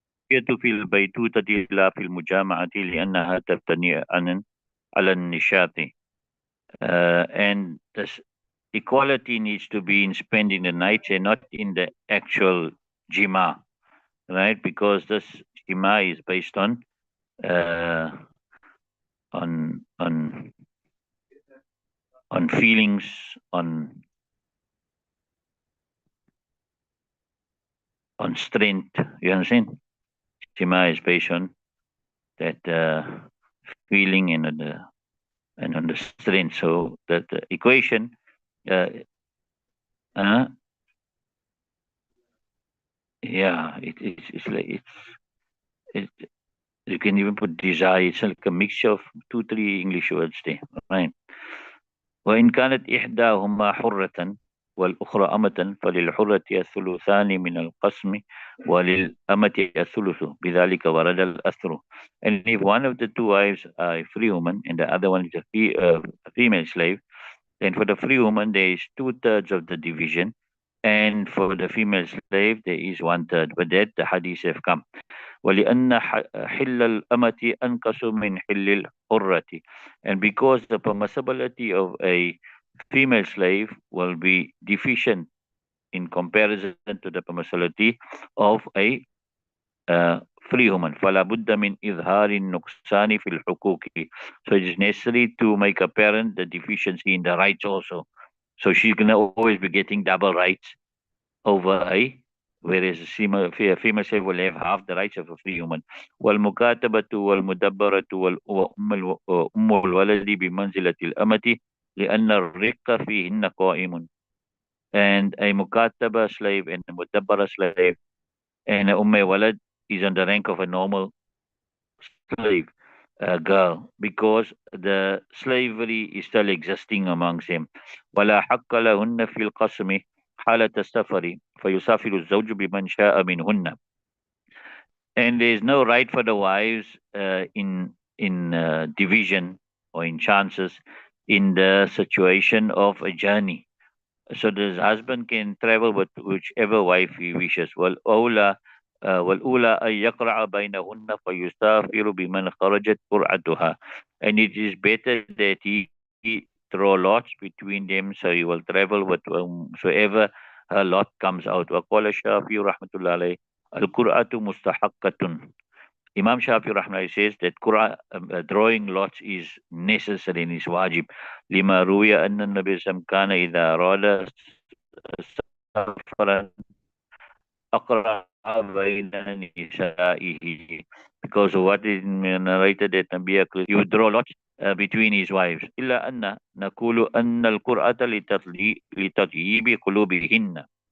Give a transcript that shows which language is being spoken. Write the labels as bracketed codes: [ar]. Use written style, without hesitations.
[ar] يد في البيتوتة لا في المجامعة لأنها تبتني على النشاط. [en] And this equality needs to be in spending the night and not in the actual jima, right? Because this jima is based uh, on on on feelings, on strength. You understand? Jima is based on that feeling and on the strength. So that the equation, uh, uh, yeah, it's like it, you can even put desire. It's like a mixture of two, three English words there, right? [ar] وإن كانت إحداهما حرة والأخرى أمة فللحرة الثلثان من القسم وللأمة الثلث بذلك ورد الأثر. [en] And if one of the two wives are a free woman and the other one is a female slave, then for the free woman there is two-thirds of the division, and for the female slave there is one-third. But that the hadith have come. [ar] ولأن حل الأمة أنقص من حل الحرة. [en] And because the permissibility of a female slave will be deficient in comparison to the permissibility of a free woman. [ar] فلا بد من إظهار النقصان في الحقوق. [en] So it is necessary to make apparent the deficiency in the rights also. So she's going to always be getting double rights over a, whereas a female slave will have half the rights of a free woman. [ar] والمكاتبة والمدبرة وأم الولد بمنزلة الأمة لأن الرق فيهن قائم. [en] And a mukataba slave and a mudabbara slave and a walad is on the rank of a normal slave girl, because the slavery is still existing amongst them. [ar] ولا حق لهن في القسم حالة السفر فيسافر الزوج بمن شاء منهن. [en] And there is no right for the wives in division or in chances in the situation of a journey. So the husband can travel with whichever wife he wishes. [ar] والأولى أن يقرع بينهن فيسافر بمن خرجت قرعتها. [en] And it is better that he throw lots between them, so he will travel with whosoever her lot comes out. [ar] وقال الشافعي رحمة الله عليه القرعة مستحقة. [en] Imam Shafi Rahmani says that drawing lots is necessary and is wajib. [ar] لما روي أن النبي صلى الله عليه وسلم كان إذا أراد سفرا أقرأ بين نسائه. [en] Because what is narrated that Nabi Akram, he would draw lots between his wives. [ar] إلا أن نقول أن القرآن لتطيب قلوبهن.